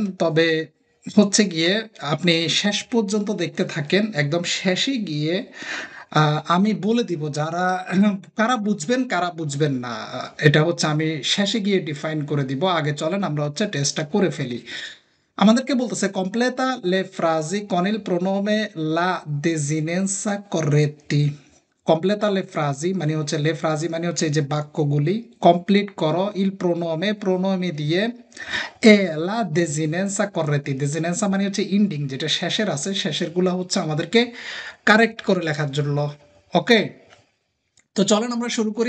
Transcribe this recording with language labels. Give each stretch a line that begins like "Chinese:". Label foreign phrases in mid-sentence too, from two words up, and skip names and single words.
Bangla: তবে হচ্ছে গিয়ে আপনি শেষ পর্যন্ত দেখতে থাকেন। একদম শেষে গিয়ে আমি বলে দিব যারা কারা বুঝবেন কারা বুঝবেন না। এটা হচ্ছে আমি শেষে গিয়ে ডিফাইন করে দিব। আগে চলেন আমরা হচ্ছে টেস্টটা করে ফেলি। আমাদেরকে বলতেছে
Italian: completa le frasi con il pronome la desinenza corretti। completa le frasi
Bangla: মানে হচ্ছে
Italian: le frasi
Bangla: মানে হচ্ছে এই যে বাক্যগুলি কমপ্লিট করো
Italian: il pronome
Bangla: প্রোনোমে দিয়ে
Italian: e la desinenza corretti.
Bangla: ডেজিনেন্সা মানে হচ্ছে ইন্ডিং, যেটা শেষের আছে শেষের গুলা হচ্ছে আমাদেরকে কারেক্ট করে লেখার জন্য। ওকে, তো চলেন আমরা শুরু করি।